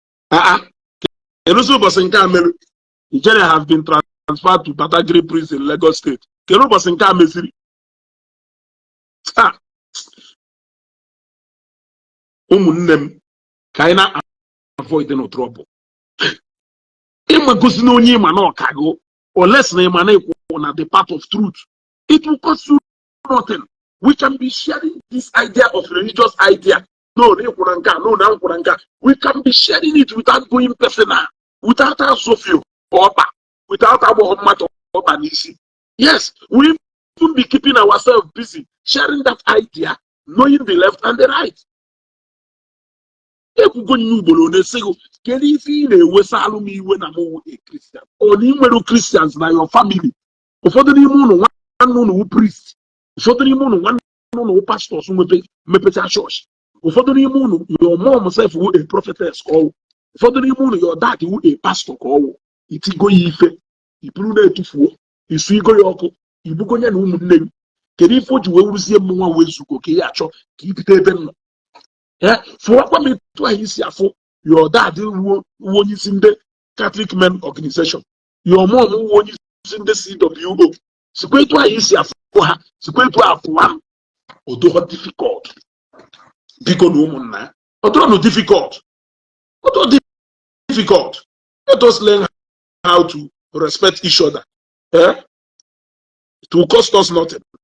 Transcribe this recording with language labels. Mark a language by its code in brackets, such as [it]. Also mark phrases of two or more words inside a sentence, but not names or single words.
[en] Ah, ah. [ig] Kedu ụbọchị nke a mere? [en] Nigeria have been transferred to Badagry Prison, Lagos State. [ig] Kedu ụbọchị nke a meziri? Taa. Ụmụnne m, ka anyị na- [en] avoid no trouble. [ig] Ị ma gosi na onye ị ma na ọ ka gị, unless na ị ma na ịkwụ na [en] the path of truth. It will cost you nothing. We can be sharing this idea of religious idea. No, [ig] na ịkwụ na nke a, no, na m kwụ na nke a. [en] We can be sharing it without going personal, without asofio or ọba. [ig] without agbọghọ mmadụ ọba n'isi. [en] Yes, we even be keeping ourselves busy, sharing that idea, knowing the left and the right. [ig] Ekwugo nnu ugboro one sị gị, "Kedu ife ị na-ewesa alụ m iwe na mụ wụ [en] a Christian?" [ig] Ọ na ị nwere Christians na [en] your family? [ig] Ụfọdụ n'ime unu, nwanne unu wụ priest. Ụfọdụ n'ime unu, nwanne unu wụ pastors mepe-, mepecha church. Ụfọdụ n'ime unu, [en] your mom self [ig] wụ [en] a prophetess [ig] ka ọ wụ. Ụfọdụ n'ime unu, [en] your dad [ig] wụ [en] a pastor [ig] ka ọ wụ. Itigo ya ife, i buru na-etufuo, i suigo ya ọkụ, i gbugo ya na ụmụnne gị. Kedu ife o ji wee wuruzie m nwa wee zugo ka ị achọ ka i bido ebe m nọ? Ya, fụwakwa m etu anyị si afụ [en] your dad [ig] wụ, wụ onye isi ndị Catholic Men Organization. [en] Your mom [ig] wụ onye isi ndị C W O. Sikwa etu anyị si afụ ha, sikwa etu a fụwa m. O doho difficult. Biko na ụmụnna ya. O doho difficult. O doho difficult. [en] Let us learn how to respect each other. Eh? It will cost us nothing.